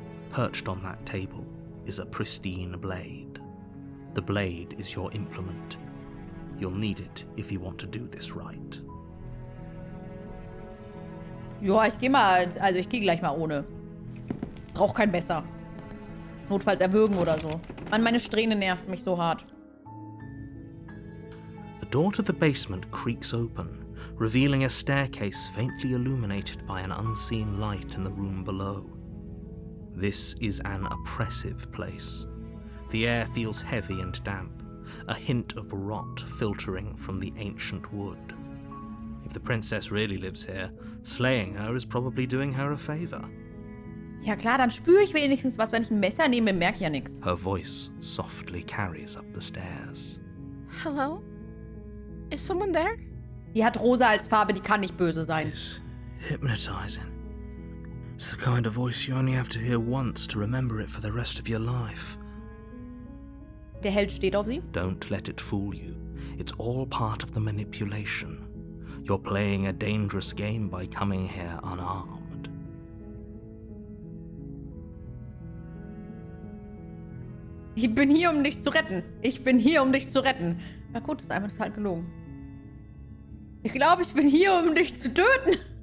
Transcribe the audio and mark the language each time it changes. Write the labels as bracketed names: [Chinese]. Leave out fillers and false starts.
[English] Perched on that table is a pristine blade. The blade is your implement. You'll need it if you want to do this right. [German] Ja, ich gehe gleich mal ohne. Brauch kein Messer. Notfalls erwürgen oder so. Mann, meine Strähne nervt mich so hart. [English] The door to the basement creaks open, revealing a staircase faintly illuminated by an unseen light in the room below. This is an oppressive place. The air feels heavy and damp, a hint of rot filtering from the ancient wood. If the princess really lives here, slaying her is probably doing her a favor. [German] Ja klar, dann spüre ich wenigstens was. Wenn ich ein Messer nehme, merke ich ja nichts. [English] Her voice softly carries up the stairs. Hello? Is someone there? [German] Die hat rosa als Farbe, die kann nicht böse sein. [English] It's hypnotizing. It's the kind of voice you only have to hear once to remember it for the rest of your life. [German] Der Held steht auf sie. [English] Don't let it fool you. It's all part of the manipulation. You're playing a dangerous game by coming here unarmed. [German] Ich bin hier, um dich zu retten. Ich bin hier, um dich zu retten. Na gut, ist einfach halt gelogen. Ich glaube, ich bin hier, um dich zu töten.